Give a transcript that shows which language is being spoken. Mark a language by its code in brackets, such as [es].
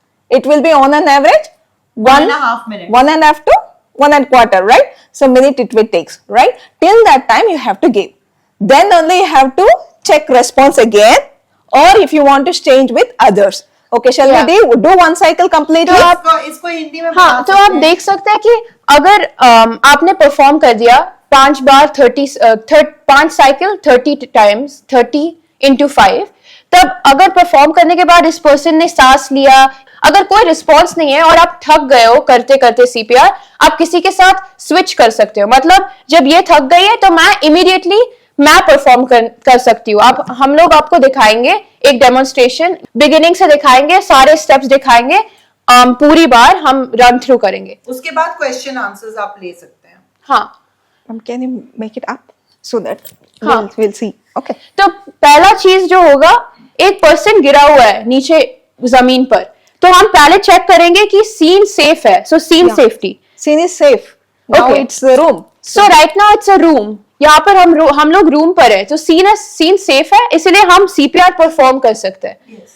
[en] It will be on an average 1.5 minutes. 1.5 to 1.25, right? So minute it will takes, right? Till that time you have to give. Then only you have to check response again, or if you want to change with others. Okay, shall Yeah. we do 1 cycle completely? [hi] इसको हिंदी में हाँ, तो आप सकते हैं। देख सकते हैं कि अगर आपने परफॉर्म कर दिया 5 बार 5 साइकिल 30 टाइम्स 30 into 5, तब अगर परफॉर्म करने के बाद इस पर्सन ने सांस लिया, अगर कोई रिस्पॉन्स नहीं है और आप थक गए हो करते करते सीपीआर, आप किसी के साथ स्विच कर सकते हो। मतलब जब ये थक गई है तो मैं परफॉर्म कर सकती हूँ। आप हम लोग आपको दिखाएंगे एक डेमोन्स्ट्रेशन, बिगिनिंग से दिखाएंगे, सारे स्टेप्स दिखाएंगे, पूरी बार हम रन थ्रू करेंगे। उसके बाद क्वेश्चन आंसर्स आप ले सकते हैं। हाँ, [en] Can you make it up so that [hi] हाँ. [en] we'll see? Okay. [hi] तो पहला चीज जो होगा, एक पर्सन गिरा हुआ है नीचे जमीन पर, तो हम पहले चेक करेंगे कि सीन सेफ है। [en] So scene safety, Scene is safe. Now Okay. it's the room. So right now it's a room. [hi] यहाँ पर हम लोग रूम पर है, तो सीन सेफ है, इसलिए हम सीपीआर परफॉर्म कर सकते हैं।